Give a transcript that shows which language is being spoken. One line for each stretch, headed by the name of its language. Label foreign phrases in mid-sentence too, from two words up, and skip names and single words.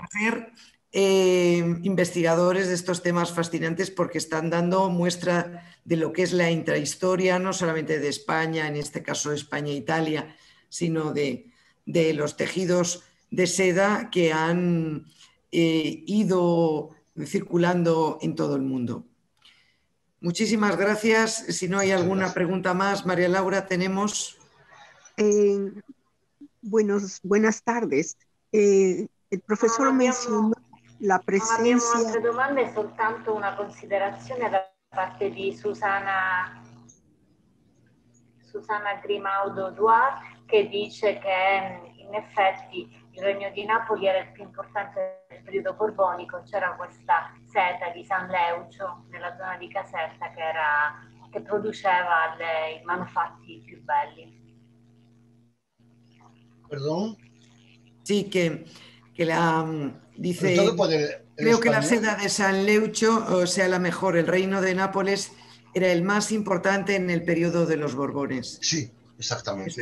Spanish: quiera hacer, investigadores de estos temas fascinantes porque están dando muestra de lo que es la intrahistoria, no solamente de España, en este caso España e Italia, sino de los tejidos de seda que han ido circulando en todo el mundo. Muchísimas gracias. Si no hay Muchas alguna gracias. pregunta más, María Laura, tenemos. Eh, buenas tardes. El profesor mencionó la
Italian: non abbiamo
Spanish: presencia.
Italian: altre domande, soltanto una considerazione da parte di Susana Grimaudo Duarte, che dice che in effetti il Regno di Napoli era il più importante del periodo borbonico, c'era questa seta di San Leucio nella zona di Caserta che produceva i manufatti più belli.
Spanish: Perdón. Sí, que Pero tengo dice, que poner en creo que la español. seda de San Leucho, o sea, la mejor, el reino de Nápoles era el más importante en el periodo de los Borbones. Sí, Eso